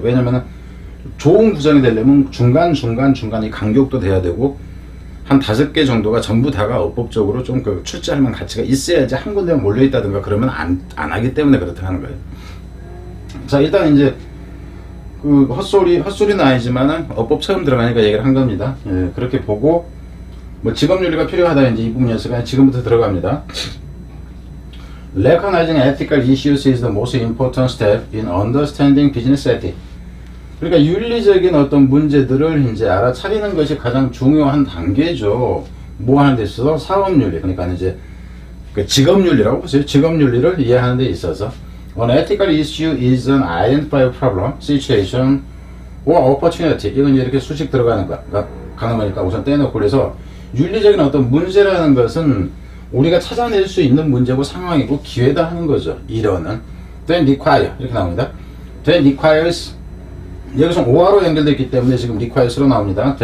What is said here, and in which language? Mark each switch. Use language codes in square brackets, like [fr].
[ko] 왜냐면은 좋은 구성이 되려면 중간이 간격도 돼야 되고 한 5개 정도가 전부 다가 어법적으로 좀 출제할 만한 가치가 있어야지 한 군데만 몰려있다든가 그러면 안 하기 때문에 그렇다 하는 거예요. 자, 일단 이제 헛소리는 아니지만은 어법 처음 들어가니까 얘기를 한 겁니다. 예, 그렇게 보고 뭐 직업윤리가 필요하다 이제 이 부분이었으니까 지금부터 들어갑니다. [en] Recognizing ethical issues is the most important step in understanding business ethics. [ko] 그러니까 윤리적인 어떤 문제들을 이제 알아차리는 것이 가장 중요한 단계죠. 뭐 하는 데 있어서 사업윤리, 그러니까 이제 그 직업윤리라고 보세요. 직업윤리를 이해하는 데 있어서 [en] An ethical issue is an identified problem, situation, or opportunity. [ko] 이건 이렇게 수식 들어가는 가는 거니까 우선 떼놓고, 그래서 윤리적인 어떤 문제라는 것은 우리가 찾아낼 수 있는 문제고 상황이고 기회다 하는 거죠. 이론은 [en] then require [ko] 이렇게 나옵니다. [en] then requires, [ko] 여기서 OR로 연결되어 있기 때문에 지금 requires로 나옵니다.